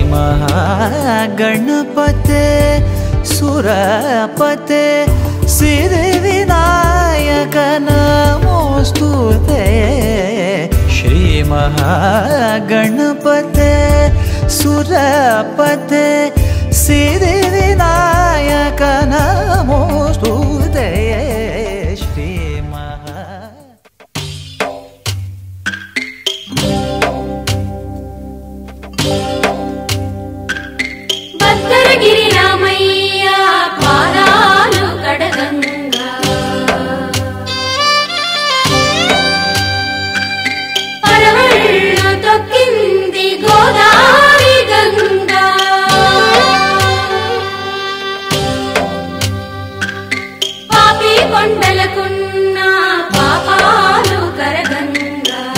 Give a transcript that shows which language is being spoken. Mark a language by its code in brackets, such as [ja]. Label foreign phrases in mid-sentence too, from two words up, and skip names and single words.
[sa] महागणपते सुरपते सिद्धिविनायक नमोस्तुते श्री महागणपते सुरपते सिद्धिविनायक नमोस्तुते श्री [te] భద్రగిరి రామయ్య పాదాలు కడగంగా పరవళ్ళు తొక్కింది గోదావరి గంగా పాపి కొండలకున్న పాపాలు కరగంగా